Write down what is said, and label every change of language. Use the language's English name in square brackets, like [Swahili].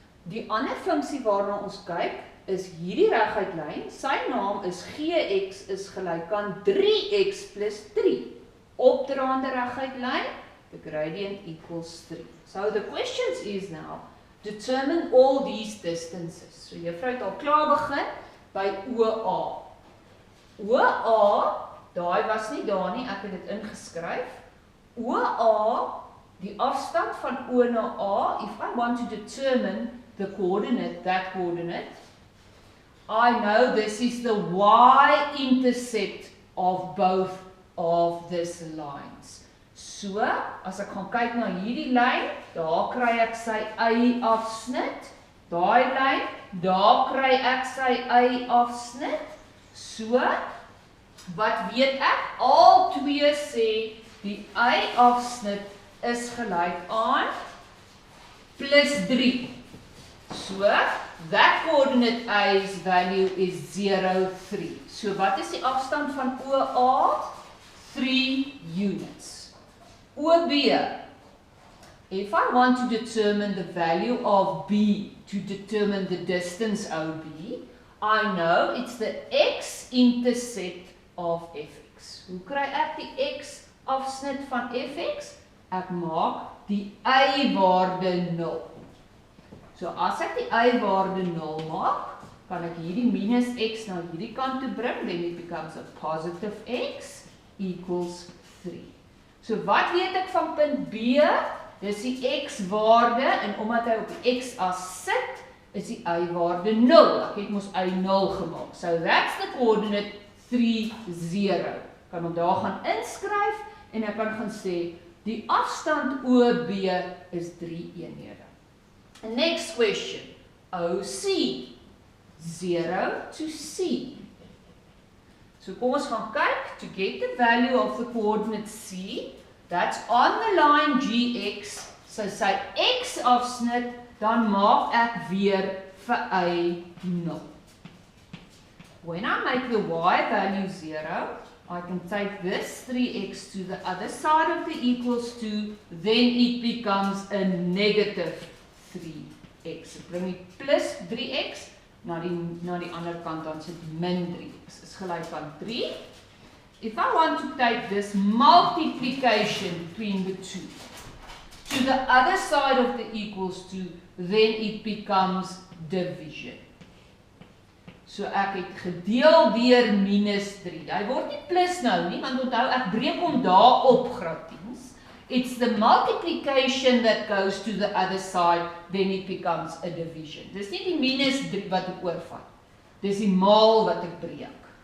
[Afrikaans] Die ander funksie waarna ons kyk is hierdie reguit lyn. Sy naam is gx is gelyk aan 3x plus 3. Opdraande reguit lyn, [English] the gradient equals 3. So the questions is now, determine all these distances. [Afrikaans] So juffrou het al klaar begin by OA. OA, daai was nie daar nie, ek het dit ingeskryf. [English] OA, [Afrikaans] die afstand van O na A, [English] if I want to determine the coordinate, that coordinate, I know this is the y-intercept of both of these lines. [Afrikaans] So, as ek gaan kyk na hierdie lyn, daar kry ek sy y-afsnit. Daai lyn, daar kry ek sy y-afsnit. So, wat weet ek? Al twee sê die y-afsnit is gelyk aan plus 3. [English] So, that coordinate A's value is 0, 3. [Afrikaans] So, wat is die afstand van OA? 3 units. [English] OB, if I want to determine the value of B to determine the distance OB, I know it's the x-intercept of fx. [Afrikaans] Hoe kry ek die x-afsnit van fx? Ek maak die y-waarde 0. So as ek die y-waarde 0 maak, kan ek hierdie minus x na hierdie kant toe bring, [English] then it becomes a positive x equals 3. [Afrikaans] So wat weet ek van punt B? Dis die x-waarde, en omdat hy op die x-as sit, is die y-waarde 0. Ek het mos y0 gemaak. [English] So that's the coordinate 3, 0. [Afrikaans] Kan hom daar gaan inskryf, en ek kan gaan sê, die afstand OB is 3 eenhede. [English] Next question, OC, 0 to C. [Afrikaans] So kom ons gaan kyk, [English] to get the value of the coordinate C, that's on the line GX, [Afrikaans] so sy x-afsnit, dan maak ek weer vir y 0. [English] When I make the y value 0, I can take this 3x to the other side of the equals to, then it becomes a negative 3x. [Afrikaans] Ek bring die plus 3x na die ander kant, dan sit min 3x. Is gelyk aan 3. [English] If I want to take this multiplication between the two to the other side of the equals to, then it becomes division. [Afrikaans] So ek het gedeel deur minus 3. Hy word nie plus nou nie, want onthou ek breek hom daar op graad 10. [English] It's the multiplication that goes to the other side, then it becomes a division. [Afrikaans] Dis nie die minus 3 wat ek oorvat. Dis die maal wat ek breek.